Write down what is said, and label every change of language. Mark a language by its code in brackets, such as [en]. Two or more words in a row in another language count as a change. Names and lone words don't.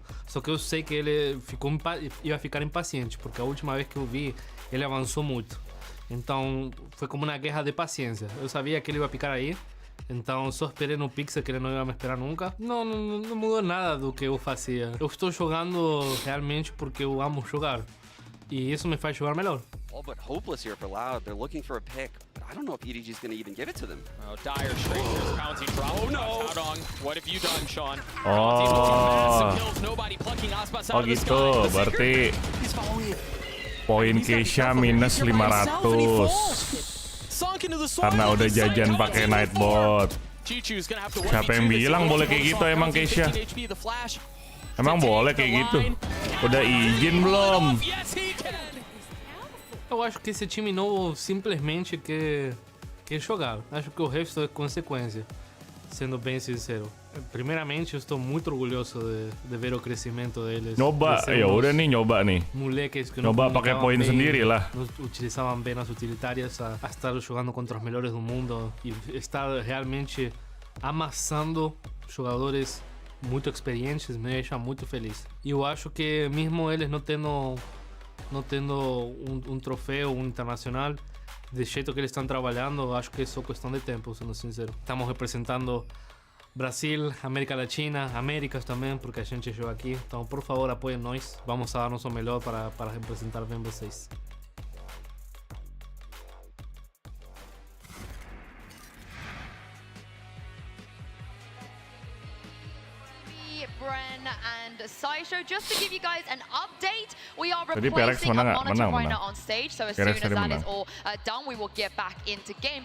[pt] Só que eu sei que ele ia ficar impaciente, porque a última vez que eu vi, ele avançou muito. Então foi como uma guerra de paciência. Eu sabia que ele ia picar aí. Então só esperei no Pixel, que ele não ia me esperar nunca. Não mudou nada do que eu fazia. Eu estou jogando realmente porque eu amo jogar. E isso me faz jogar melhor. [en] All but hopeless here for Loud. They're looking for a pick, but I don't know if EDG is going to even give it to them. Oh, dire straight there's Bounty drop. Oh no! What have you done, Sean? Nobody plucking Aspas out of the sky. [id] Oh gitu, berarti poin Keisha minus 500. Karena udah jajan pakai Nightbot. Siapa yang bilang boleh kayak gitu emang Keisha? Emang boleh kayak gitu? Udah izin belum? [pt] Eu acho que esse time novo simplesmente quer jogar. Acho que o resto é consequência, sendo bem sincero. Primeiramente, eu estou muito orgulhoso de ver o crescimento deles. [id] Nyoba, ya udah nih nyoba nih. [pt] Moleques que [id] nyoba pakai poin sendiri lah. [pt] Não utilizavam bem as utilitárias a estar jogando contra os melhores do mundo e estar realmente amassando jogadores muito experientes me deixa muito feliz. E eu acho que mesmo eles não tendo um troféu internacional, do jeito que eles estão trabalhando, acho que é só questão de tempo, sendo sincero. Estamos representando Brasil, América Latina, Américas também, porque a gente joga aqui. Então, por favor, apoiem nós. Vamos a dar nosso melhor para representar bem vocês. [en] Bren and Saisho, just to give you guys an update, we are replacing a monitor right now on stage, so as soon as that is all done, we will get back into game.